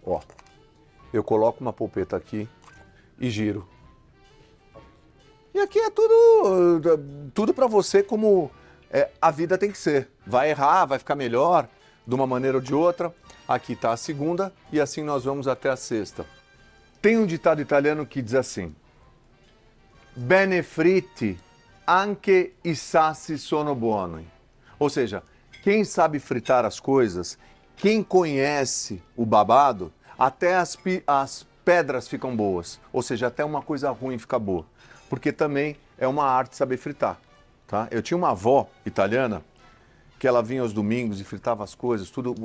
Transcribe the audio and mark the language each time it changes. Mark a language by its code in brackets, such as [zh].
[pt] Ó, eu coloco uma polpeta aqui e giro. E aqui é tudo para você como a vida tem que ser. Vai errar, vai ficar melhor, de uma maneira ou de outra. Aqui está a segunda e assim nós vamos até a sexta. Tem um ditado italiano que diz assim: [it] Bene fritti, anche i sassi sono buoni. [pt] Ou seja, quem sabe fritar as coisas, quem conhece o babado, até as pedras ficam boas. Ou seja, até uma coisa ruim fica boa. Porque também é uma arte saber fritar, tá? Eu tinha uma avó italiana que ela vinha aos domingos e fritava as coisas, tudo.